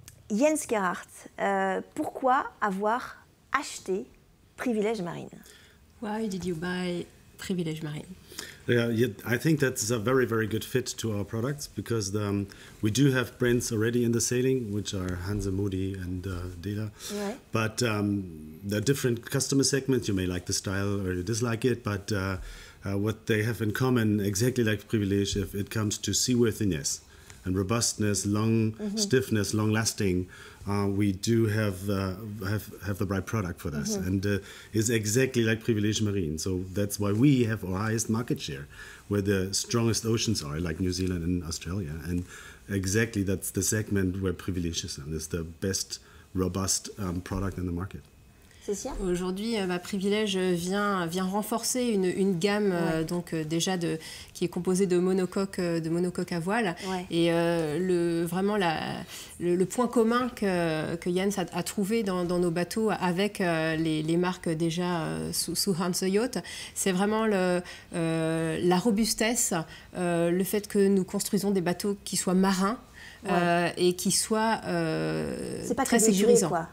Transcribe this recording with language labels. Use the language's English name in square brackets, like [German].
[French] Jens Gerhard, pourquoi avoir acheté Privilèges Marine? [English] Why did you buy Privilèges Marine? Yeah, I think that's a very, very good fit to our products because we do have brands already in the sailing, which are Hanse, Moody, and Dela. [French] Ouais. [English] But there are different customer segments. You may like the style or you dislike it, but what they have in common, exactly like Privilege, if it comes to seaworthiness and robustness, long stiffness, long lasting, we do have the right product for this, and is exactly like Privilege Marine. So that's why we have our highest market share, where the strongest oceans are, like New Zealand and Australia, and exactly that's the segment where Privilege is, and is the best robust product in the market. [French] Aujourd'hui, Privilège vient renforcer une gamme donc déjà qui est composée de monocoques à voile. Ouais. Et vraiment le point commun que Jens a trouvé dans nos bateaux avec les marques déjà sous Hanse Yacht, c'est vraiment la robustesse, le fait que nous construisons des bateaux qui soient marins et qui soient très sécurisants.